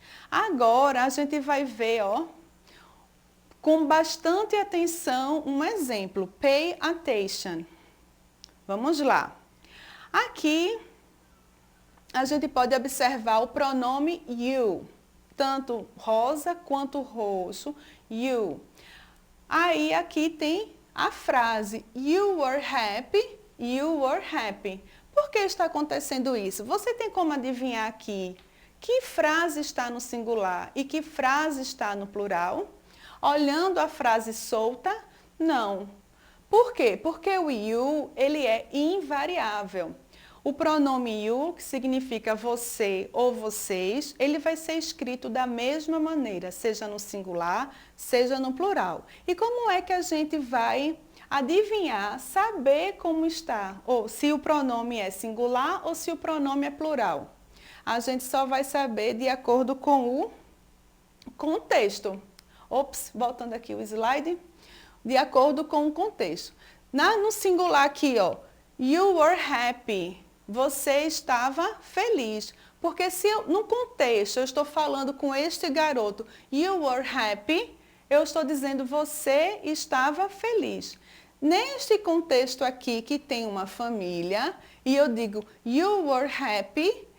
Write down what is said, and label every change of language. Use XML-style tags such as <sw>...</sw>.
<pt>Agora, a gente vai ver, ó, com bastante atenção, um exemplo.</pt> <en>Pay attention.</en> <pt>Vamos lá. Aqui, a gente pode observar o pronome you. Tanto rosa quanto roxo, you. Aí aqui tem a frase,</pt> <en>you were happy, you were happy.</en> <pt>Por que está acontecendo isso? Você tem como adivinhar aqui que frase está no singular e que frase está no plural? Olhando a frase solta, não. Por quê? Porque o you, ele é invariável. O pronome you, que significa você ou vocês, ele vai ser escrito da mesma maneira, seja no singular, seja no plural. E como é que a gente vai adivinhar, saber como está, ou se o pronome é singular ou se o pronome é plural? A gente só vai saber de acordo com o contexto. Ops, voltando aqui o slide. De acordo com o contexto. No singular aqui, ó,</pt> <en>you were happy.</en> <pt>Você estava feliz. Porque se no contexto eu estou falando com este garoto,</pt> <en>you were happy,</en> <pt>eu estou dizendo você estava feliz. Neste contexto aqui que tem uma família, e eu digo</pt> <en>you were happy,</en>